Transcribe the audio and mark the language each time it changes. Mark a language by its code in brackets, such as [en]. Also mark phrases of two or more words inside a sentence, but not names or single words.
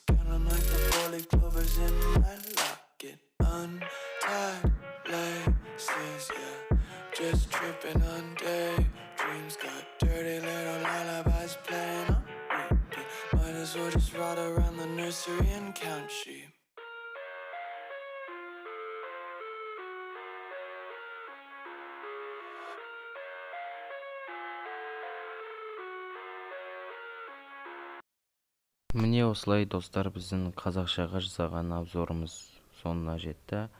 [en] Count 'em like the four-leaf clovers in my locket. Untied laces, yeah. Just tripping on daydreams. Got dirty little lullabies playing on repeat. Might as well just ride around the nursery and count sheep. [kk] Міне осылай достар, біздің қазақшаға жасаған обзорымыз соңына жетті.